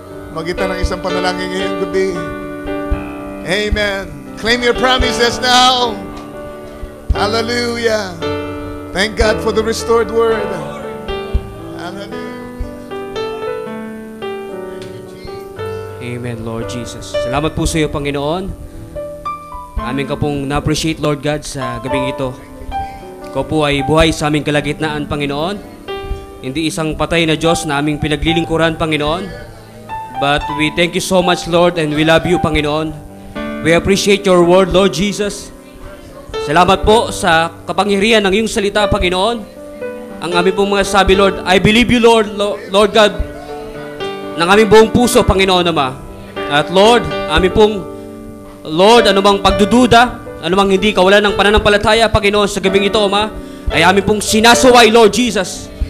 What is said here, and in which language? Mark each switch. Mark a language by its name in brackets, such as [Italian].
[Filipino] Magitan ng isang panalangin ngayong gabi. [English] Amen. Claim your promises now. Hallelujah. Thank God for the restored word. Hallelujah. Amen, Lord Jesus. [Filipino] Salamat po sa iyo, Panginoon. Amin ka pong na-appreciate, Lord God, sa gabing ito. Ikaw po ay buhay sa aming kalagitnaan, Panginoon. Hindi isang patay na Diyos na aming pinaglilingkuran, Panginoon. [English] But we thank you so much, Lord, and we love you, [Filipino] Panginoon. [English] We appreciate your word, Lord Jesus. [Filipino] Salamat po sa kapangyarihan ng iyong salita, Panginoon. Ang aming pong mga sabi, Lord, [English] I believe you, [Filipino] Lord, Lord God, ng aming buong puso, Panginoon, Ama. At Lord, aming pong, Lord, anumang pagdududa, anumang hindi kawalan ng pananampalataya, Panginoon, sa gabing ito, Ama, ay aming pong sinasaway, Lord Jesus.